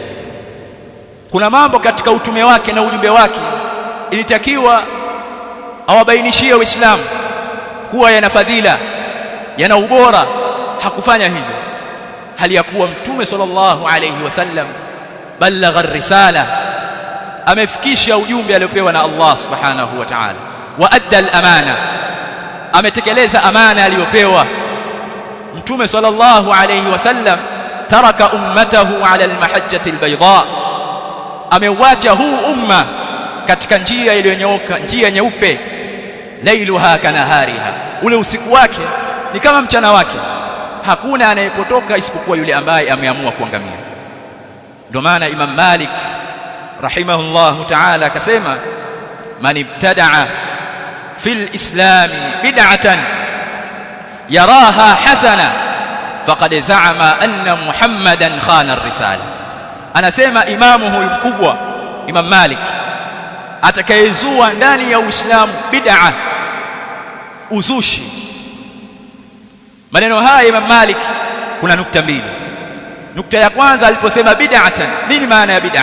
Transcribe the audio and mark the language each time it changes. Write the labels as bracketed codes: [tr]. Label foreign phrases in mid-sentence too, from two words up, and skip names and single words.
[sw] Kuna mambo katika utume wake na ujumbe wake ilitakiwa awabainishie Waislamu kuwa yana fadhila, yana ubora, hakufanya hivyo. Hali ya kuwa Mtume [ar] صلى الله عليه وسلم بلغ الرسالة, [sw] amefikisha ujumbe aliopewa na [ar] الله سبحانه وتعالى, وأدى الأمانة, [sw] ametekeleza amana aliyopewa. [ar] Mtume صلى الله عليه وسلم ترك أمته على المحجة البيضاء, [sw] ameuacha huu umma katika njia iliyonyooka, njia nyeupe. [ar] ليلها كنهارها, [sw] ule usiku wake ni kama mchana wake, hakuna anayepotoka isipokuwa yule ambaye ameamua kuangamia. Ndio maana Imam Malik [ar] رحمه الله تعالى [sw] akasema, [ar] من ابتدع في الإسلام بدعة يراها حسنة فقد زعم أن محمدا خان الرسالة. [sw] Anasema imamu huyu mkubwa Imam Malik, atakayezua ndani ya Uislamu bid'a, uzushi. Maneno haya Imam Malik kuna nukta mbili. Nukta ya kwanza aliposema bid'atan, nini maana ya bid'a?